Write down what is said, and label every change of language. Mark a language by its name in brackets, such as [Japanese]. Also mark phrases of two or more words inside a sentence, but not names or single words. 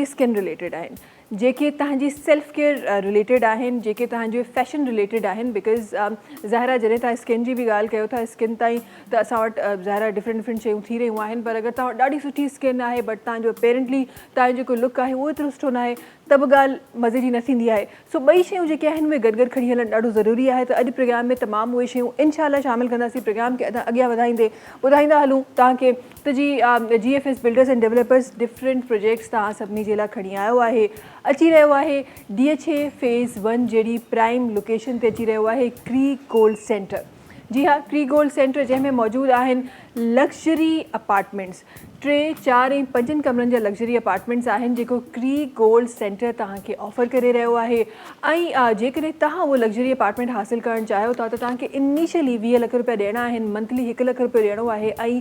[Sindhi] स्किन रिलेटेड आहिनि जेके तव्हांजी [English] self care [Sindhi] रिलेटेड आहिनि जेके तव्हांजो फैशन रिलेटेड आहिनि बिकॉज़ ज़ाहिरा जॾहिं तव्हां स्किन जी बि ॻाल्हि कयो था स्किन ताईं त असां वटि ज़ाहिरा डिफरेंट शयूं थी रहियूं आहिनि पर अगरि तव्हां वटि ॾाढी सुठी स्किन आहे बट तव्हांजो अपेरेंटली तव्हांजो जेको लुक आहे उहो एतिरो सुठो न आहे त बि ॻाल्हि मज़े जी न थींदी आहे सो ॿई शयूं जेके आहिनि उहे गॾु खणी हलणु ॾाढो ज़रूरी आहे त अॼु प्रोग्राम में तमामु उहे शयूं इनशाला शामिलु कंदासीं प्रोग्राम खे अॻियां वधाईंदे ॿुधाईंदा हलूं तव्हांखे त GFS बिल्डर्स एंड डेवलपर्स [English] different projects [Sindhi] तव्हां सभिनी जे लाइ खणी आयो आहे अची रहियो आहे DH फेज़ 1 जहिड़ी [English] prime location [Sindhi] ते अची रहियो आहे क्री गोल्ड सेंटर जी हाँ क्री गोल्ड सेंटर जंहिंमें मौजूदु आहिनि [English] luxury apartments [Sindhi] 3, 4 ऐं 5 कमरनि जा [English] luxury apartments [Sindhi] आहिनि जेको क्री गोल्ड सेंटर तव्हांखे ऑफर करे रहियो आहे ऐं जेकॾहिं तव्हां उहो [English] luxury apartment [Sindhi] हासिलु करणु चाहियो था त तव्हांखे इनिशियली 20 लख रुपया ॾियणा आहिनि मंथली 1 लख रुपयो ॾियणो आहे ऐं